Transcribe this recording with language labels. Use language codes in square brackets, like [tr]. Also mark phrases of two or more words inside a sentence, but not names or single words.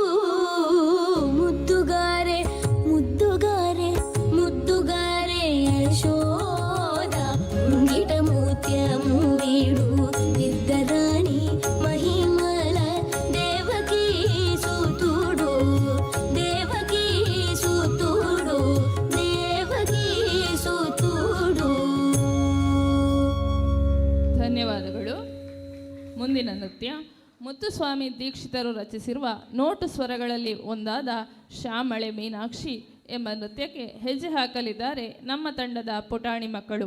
[te] ముద్దుగారే ముద్దుగారే ముద్దుగారే యశోద ముంగిట ముత్యము వీడు నిద్దరాని మహిమల దేవకీ సూతుడు దేవకీ సూతుడు దేవకీ సూతుడు. [kn] ಧನ್ಯವಾದಗಳು. ಮುಂದಿನ ನೃತ್ಯ ಮುತ್ತುಸ್ವಾಮಿ ದೀಕ್ಷಿತರು ರಚಿಸಿರುವ ನೋಟು ಸ್ವರಗಳಲ್ಲಿ ಒಂದಾದ ಶ್ಯಾಮಳೆ ಮೀನಾಕ್ಷಿ ಎಂಬ ನೃತ್ಯಕ್ಕೆ ಹೆಜ್ಜೆ ಹಾಕಲಿದ್ದಾರೆ ನಮ್ಮ ತಂಡದ ಪುಟಾಣಿ ಮಕ್ಕಳು.